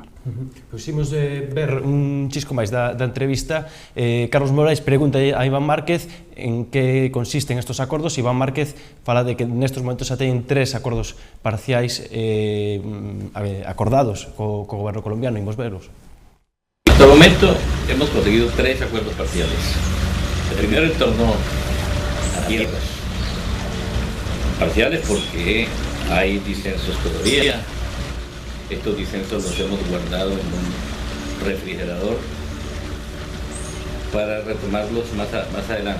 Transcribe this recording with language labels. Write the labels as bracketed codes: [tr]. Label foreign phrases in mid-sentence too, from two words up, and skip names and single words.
[gl] Pois imos ver un chisco máis da entrevista. Carlos Morais pregunta a Iván Márquez en que consisten estos acordos. Iván Márquez fala de que nestes momentos xa teñen 3 acordos parciais acordados co goberno colombiano. Imos verlos. [es] Hasta el momento hemos conseguido 3 acuerdos parciales. El primero en torno a tierras. Parciales porque hay disensos todavía. Estos disensos los hemos guardado en un refrigerador para retomarlos más adelante.